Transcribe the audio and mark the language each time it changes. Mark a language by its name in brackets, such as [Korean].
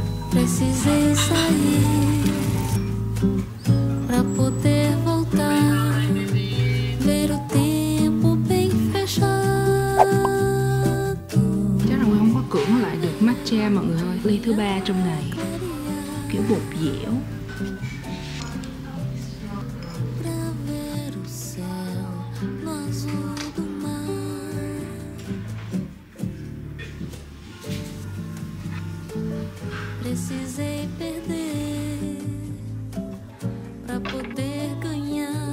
[Portuguese] Precisei sair pra poder voltar, ver o tempo bem fechado. [Vietnamese] Chắc là Nguyên không có cưỡng lại được matcha mọi người ơi. Ly thứ 3 trong ngày, kiểu bột dẻo. [Portuguese] Pra ver o céu no azul do mar. Precisei perder pra poder ganhar.